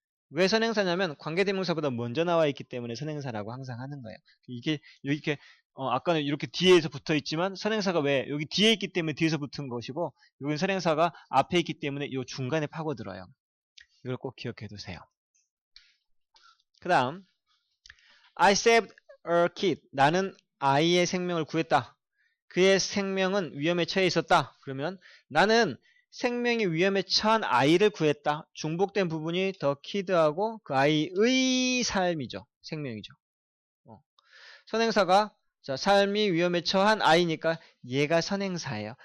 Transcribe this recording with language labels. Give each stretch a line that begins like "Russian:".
Korean: 왜 선행사냐면 관계대명사보다 먼저 나와 있기 때문에 선행사라고 항상 하는 거예요. 이게 이렇게 아까는 이렇게 뒤에서 붙어 있지만 선행사가 왜 여기 뒤에 있기 때문에 뒤에서 붙은 것이고 여기는 선행사가 앞에 있기 때문에 이 중간에 파고들어요. 이걸 꼭 기억해 두세요. 그 다음
English: I saved a kid.
Korean: 나는 아이의 생명을 구했다. 그의 생명은 위험에 처해 있었다. 그러면 나는 생명이 위험에 처한 아이를 구했다. 중복된 부분이 the kid하고 그 아이의 삶이죠. 생명이죠. 선행사가 자, 삶이 위험에 처한 아이니까 얘가 선행사예요.